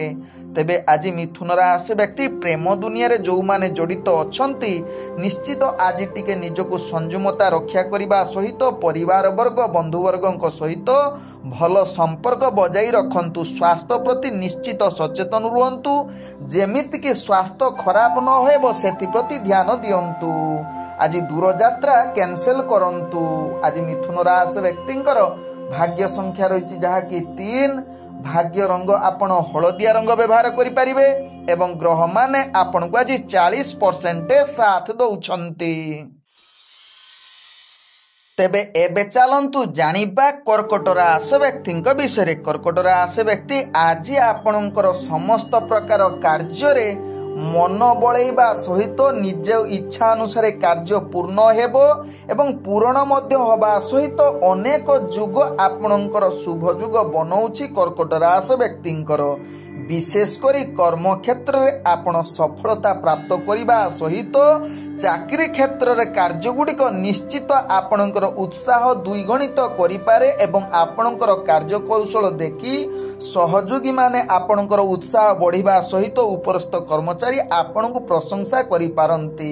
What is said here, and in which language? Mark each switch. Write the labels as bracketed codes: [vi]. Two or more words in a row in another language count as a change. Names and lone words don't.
[or] ତେବେ ଆଜି ମିଥୁନ ରାଶି ବ୍ୟକ୍ତି ପ୍ରେମ ଦୁନିଆରେ ଯେଉଁମାନେ ଜଡ଼ିତ ଅଛନ୍ତି ନିଶ୍ଚିତ ଆଜି ଟିକେ ନିଜକୁ ସଂଯମତା ରକ୍ଷା କରିବା ସହିତ ପରିବାର ବର୍ଗ ବନ୍ଧୁବର୍ଗଙ୍କ ସହିତ ଭଲ ସମ୍ପର୍କ ବଜାଇ ରଖନ୍ତୁ। ସ୍ୱାସ୍ଥ୍ୟ ପ୍ରତି ନିଶ୍ଚିତ ସଚେତନ ରୁହନ୍ତୁ, ଯେମିତିକି ସ୍ୱାସ୍ଥ୍ୟ ଖରାପ ନ ହେବ ସେଥିପ୍ରତି ଧ୍ୟାନ ଦିଅନ୍ତୁ। ଆଜି ଦୂରଯାତ୍ରା କ୍ୟାନସେଲ କରନ୍ତୁ। ଆଜି ମିଥୁନ ରାଶି ବ୍ୟକ୍ତିଙ୍କର ଭାଗ୍ୟ ସଂଖ୍ୟା ରହିଛି ଯାହାକି 3। ଭାଗ୍ୟ ରଙ୍ଗ ଆପଣ ହଳଦିଆ ରଙ୍ଗ ବ୍ୟବହାର କରିପାରିବେ ଏବଂ ଗ୍ରହ ମାନେ ଆପଣ କୁ ଆଜି 40% ସାଥ ଦେଉଛନ୍ତି। ତେବେ ଏବେ ଚାଲନ୍ତୁ ଜାଣିବା କର୍କଟ ରାଶି ବ୍ୟକ୍ତି ବିଷୟ। କର୍କଟ ରାଶି ବ୍ୟକ୍ତି ଆଜି ଆପଣଙ୍କର ସମସ୍ତ ପ୍ରକାର କାର୍ଯ୍ୟ ରେ ମନ ବଳାଇବା ସହିତ ନିଜ ଇଚ୍ଛା ଅନୁସାରେ କାର୍ଯ୍ୟ ପୂର୍ଣ୍ଣ ହେବ ଏବଂ ପୂରଣ ମଧ୍ୟ ହେବା ସହିତ ଅନେକ ଯୋଗ ଆପଣଙ୍କର ଶୁଭ ଯୋଗ ବନାଉଛି କର୍କଟ ରାଶି ବ୍ୟକ୍ତିଙ୍କର। ବିଶେଷ କରି କର୍ମ କ୍ଷେତ୍ର ରେ ଆପଣ ସଫଳତା ପ୍ରାପ୍ତ କରିବା ସହିତ ଚାକିରି କ୍ଷେତ୍ର ରେ କାର୍ଯ୍ୟ ଗୁଡ଼ିକ ନିଶ୍ଚିତ ଆପଣଙ୍କର ଉତ୍ସାହ ଦ୍ୱିଗୁଣିତ କରିପାରେ ଏବଂ ଆପଣଙ୍କର କାର୍ଯ୍ୟ କୌଶଳ ଦେଖି ସହଯୋଗୀ ମାନେ ଆପଣଙ୍କର ଉତ୍ସାହ ବଢ଼ିବା ସହିତ ଉପରସ୍ଥ କର୍ମଚାରୀ ଆପଣଙ୍କୁ ପ୍ରଶଂସା କରି ପାରନ୍ତି।